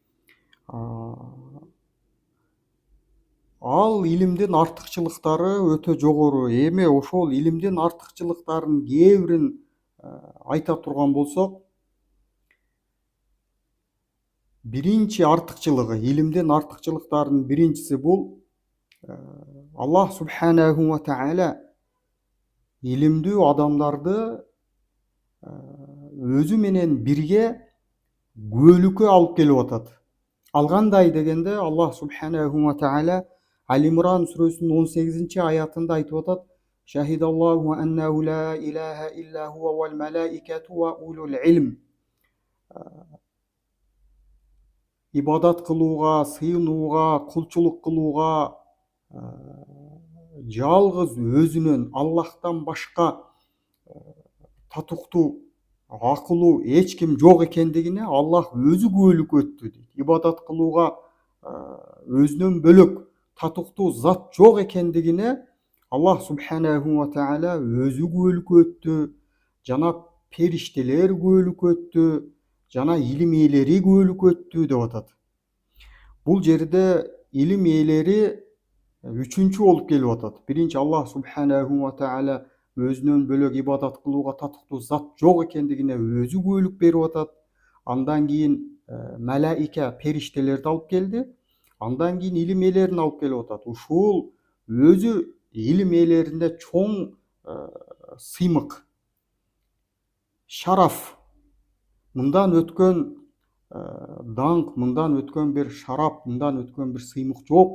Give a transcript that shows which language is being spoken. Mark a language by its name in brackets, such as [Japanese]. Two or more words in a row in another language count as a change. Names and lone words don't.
[Kyrgyz] Ал илимдин артыкчылыктары өтө жогору. Эми ошол илимдин артыкчылыктарынын кээ бирин айта турган болсок, биринчи артыкчылыгы, илимдин артыкчылыктарынын биринчиси бул Аллах [Arabic] سبحانه وتعالى [Kyrgyz] илимдүү адамдарды өзү менен бирге күбөлүккө алып келип атат. Ал кандай дегенде Аллах [Arabic] سبحانه وتعالى [Kyrgyz] Ал-Имран сүрөсүнүн 18-аятында айтып атат: [Arabic] "شهد الله أنه لا إله إلا هو والملائكة وأولو العلم." [Kyrgyz] Ибадат кылууга, сыйынууга, кулчулук кылууга жалгыз өзүнөн Аллахтан башка татыктуу, акылуу эч ким жок экендигине Аллах өзү күбөлүк өттү дейт. Ибадат кылууга өзүнөн бөлөк татыктуу зат жок экендигине Аллах [Arabic] سبحانه وتعالى [Kyrgyz] өзү күбөлүк өттү, жана периштелер күбөлүк өттү, жана илим ээлери күбөлүк өттү деп атат. Бул жерде илим ээлери үчүнчү болуп келип атат. Биринчи, Аллах [Arabic] سبحانه وتعالى [Kyrgyz] өзүнөн бөлөк ибадат кылууга татыктуу зат жок экендигине өзү күбөлүк берип атат. Андан кийин малаика, периштелерди алып келди. Андан кийин илим ээлерин алып келип атат. Ушул өзү илим ээлеринде чоң сыймык, шараф, мындан өткөн даңк, мындан өткөн бир шарап, мындан өткөн бир сыймык жок.